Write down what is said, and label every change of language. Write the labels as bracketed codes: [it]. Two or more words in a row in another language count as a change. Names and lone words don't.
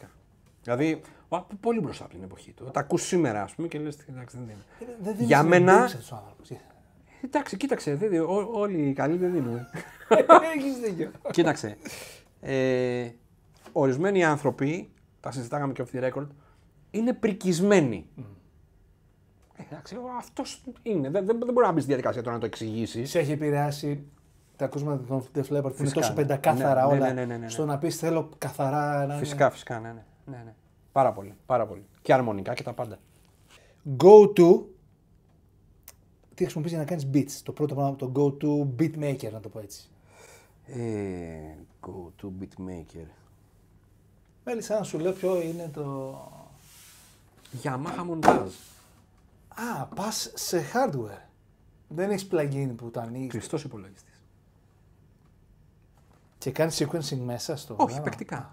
[el] Δηλαδή, πολύ μπροστά από την εποχή του. Τα ακούς σήμερα, ας πούμε, και λες, εντάξει, δεν είναι. Για μένα. Εντάξει, κοίταξε, όλοι οι καλοί δεν δίνουν. Έχεις δίκιο. Κοίταξε. Ορισμένοι άνθρωποι, τα συζητάγαμε και [en] off the record, [el] είναι πρικισμένοι. Εντάξει, αυτός είναι. Δεν μπορεί να μπει στη διαδικασία τώρα να το εξηγήσει. Σε έχει επηρεάσει τα ακούσματα των Def Leppard που είναι τόσο πεντακάθαρα όλα. Στο να πεις θέλω καθαρά. Φυσικά, ναι. Πάρα πολύ, πάρα πολύ. Και αρμονικά και τα πάντα. [en] Go to. [el] Τι χρησιμοποιείς για να κάνεις beats. Το πρώτο πράγμα, το [en] go to beatmaker, [el] να το πω έτσι. [en] Go to beatmaker. [el] Μέλισσα, να σου λέω ποιο είναι το. Yamaha Montage. Α, πας σε hardware. Δεν έχεις plugin που το ανοίγεις. Κλειστός υπολογιστής. Και κάνεις sequencing μέσα στο. Όχι, παικτικά.